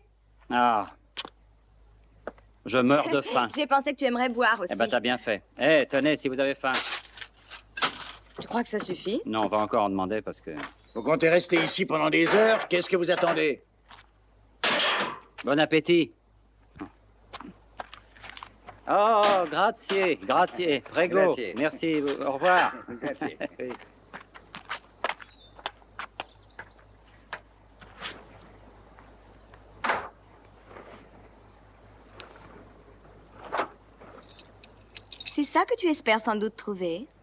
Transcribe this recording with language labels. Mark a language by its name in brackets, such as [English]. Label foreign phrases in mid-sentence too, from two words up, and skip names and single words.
[French] Ah. Je meurs de faim. J'ai pensé que tu aimerais boire aussi. Eh ben, t'as bien fait. Eh, tenez, si vous avez faim. Tu crois que ça suffit? Non, on va encore en demander parce que... Vous comptez rester ici pendant des heures? Qu'est-ce que vous attendez? Bon appétit. [Italian] Oh, grazie, grazie, prego. Grazie. [French] Merci, au revoir. [Italian] Grazie. [French] Oui. C'est ça que tu espères sans doute trouver?